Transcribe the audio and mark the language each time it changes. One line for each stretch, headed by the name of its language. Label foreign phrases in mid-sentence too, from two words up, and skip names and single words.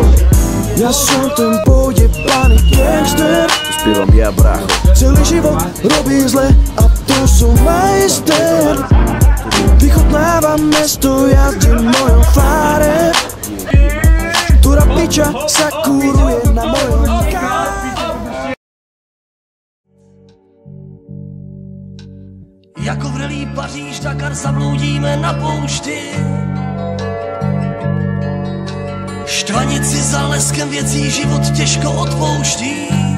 Slovak: Ja som ten pojebaný gangster, Spievam ja brácho. celý život robí zle a to som majster. Vychutnávam mesto, jazdím mojom fáre, ktorá piča sa kuruje na mojom káre.
Czech: Jako vrelý Paříž, Dakar zabloudíme na poušti. Štvanici za leskem věcí život těžko odpouští.